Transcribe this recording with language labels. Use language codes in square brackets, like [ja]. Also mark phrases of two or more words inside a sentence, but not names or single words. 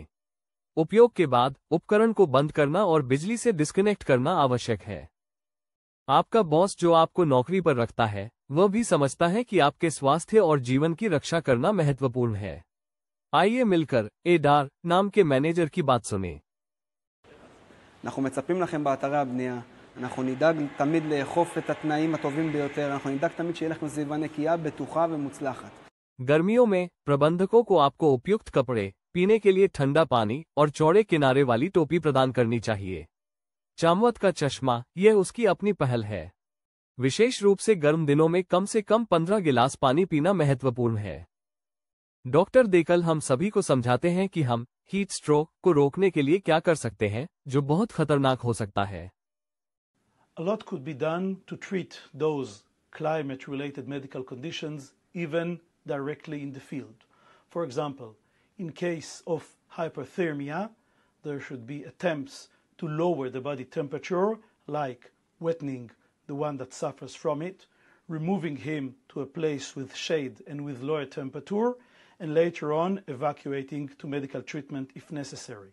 [hi] उपयोग के बाद उपकरण को बंद करना और बिजली से डिस्कनेक्ट करना आवश्यक है। आपका बॉस जो आपको नौकरी पर रखता है वह भी समझता है कि आपके स्वास्थ्य और जीवन की रक्षा करना महत्वपूर्ण है। आइए मिलकर एडार नाम के मैनेजर की बात सुने। [he] אנחנו מצפים לכם באתרי הבנייה. אנחנו נדאג תמיד לאכוף את התנאים הטובים ביותר. אנחנו נדאג תמיד שיהיה לכם סביבה נקייה, בטוחה ומוצלחת. [hi] गर्मियों में प्रबंधकों को आपको उपयुक्त कपड़े, पीने के लिए ठंडा पानी और चौड़े किनारे वाली टोपी प्रदान करनी चाहिए। चामवत का चश्मा, यह उसकी अपनी पहल है। विशेष रूप से गर्म दिनों में कम से कम 15 गिलास पानी पीना महत्वपूर्ण है। डॉक्टर देकल हम सभी को समझाते हैं कि हम [en] heat stroke [hi] को रोकने के लिए क्या कर सकते हैं जो बहुत खतरनाक हो सकता है। [en] A lot could be done to treat those climate-related medical conditions even directly in the field. For example, in case of hyperthermia, there should be attempts to lower the body temperature, like wetting the one that suffers from it, removing him to a place with shade and with lower temperature, and later on evacuating to medical treatment if necessary.